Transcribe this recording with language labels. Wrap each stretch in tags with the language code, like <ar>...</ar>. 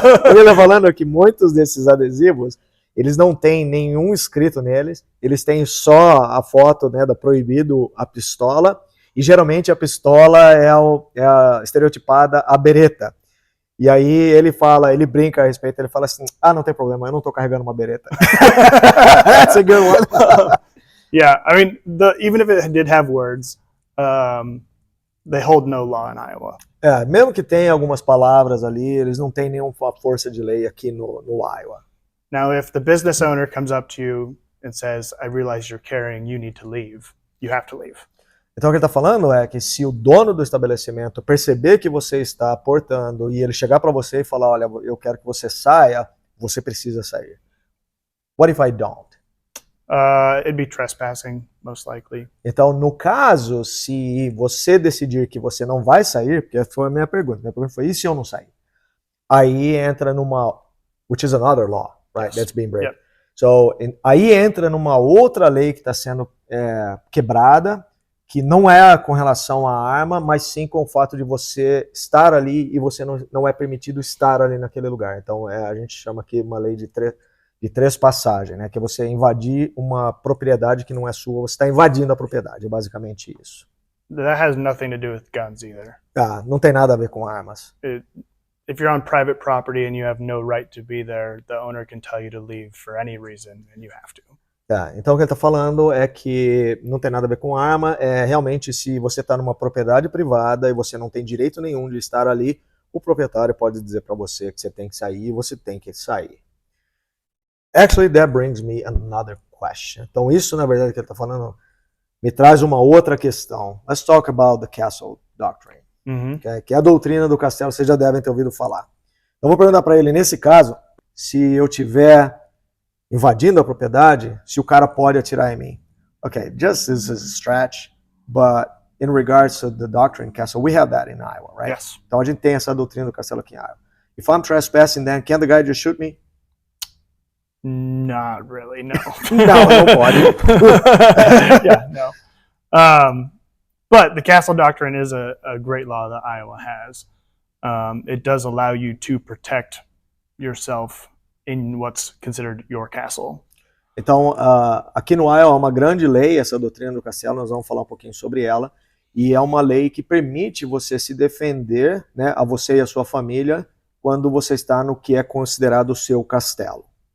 <pt>Ele tá falando que muitos desses adesivos, eles não têm nenhum escrito neles, eles têm só a foto, né, da proibido a pistola, e geralmente a pistola é a estereotipada a bereta. E aí ele brinca a respeito, ele fala assim, não tem problema, eu não tô carregando uma bereta.</pt> <en>That's a good one. Yeah, I mean, even if it did have words, they hold no law in Iowa.</en> <pt>Mesmo que tenha algumas palavras ali, eles não têm nenhuma força de lei aqui no Iowa.</pt> <en>Now, if the business owner comes up to you and says, I realize you're carrying, you need to leave, you have to leave.</en> <pt>Então o que ele está falando é que se o dono do estabelecimento perceber que você está portando e ele chegar para você e falar, olha, eu quero que você saia, você precisa sair.</pt> <en>What if I don't? It'd be trespassing, most likely.</en> <pt>Então, no caso, se você decidir que você não vai sair, porque foi a minha pergunta foi, e se eu não sair? Aí entra numa,</pt> <en>which is another law, right? Yes. That's being break. Yep.</en> <pt>So, aí entra numa outra lei que está sendo quebrada, que não é com relação à arma, mas sim com o fato de você estar ali e você não é permitido estar ali naquele lugar. Então, a gente chama aqui uma lei de trespassagem, né? Que é você invadir uma propriedade que não é sua, você está invadindo a propriedade, é basicamente isso.</pt> <en>That has nothing to do with guns either.</en> <pt>Não tem nada a ver com armas.</pt> <en>If you're on private property and you have no right to be there, the owner can tell you to leave for any reason and you have to.</en> <pt>Então o que ele está falando é que não tem nada a ver com arma, realmente se você está numa propriedade privada e você não tem direito nenhum de estar ali, o proprietário pode dizer para você que você tem que sair e você tem que sair.</pt> <en>Actually, that brings me another question.</en> <pt>Então isso, na verdade, que ele está falando, me traz uma outra questão.</pt> <en>Let's talk about the castle doctrine,</en> <pt>que é a doutrina do castelo, vocês já devem ter ouvido falar. Então vou perguntar para ele, nesse caso, se eu tiver invadindo a propriedade, se o cara pode atirar em mim.</pt> <en>Okay, just as a stretch, but in regards to the doctrine castle, we have that in Iowa, right? Yes.</en> <pt>Então a gente tem essa doutrina do castelo aqui em Iowa.</pt> <en>If I'm trespassing, then can the guy just shoot me? Not really, no.</en> <pt>Não pode.</pt> <en>Yeah, no. But the castle doctrine is a great law that Iowa has. It does allow you to protect yourself in what's considered your castle.</en> <pt>Então, aqui no Iowa é uma grande lei, essa doutrina do castelo, nós vamos falar um pouquinho sobre ela, e é uma lei que permite você se defender, né, a você e a sua família, quando você está no que é considerado o seu castelo.</pt>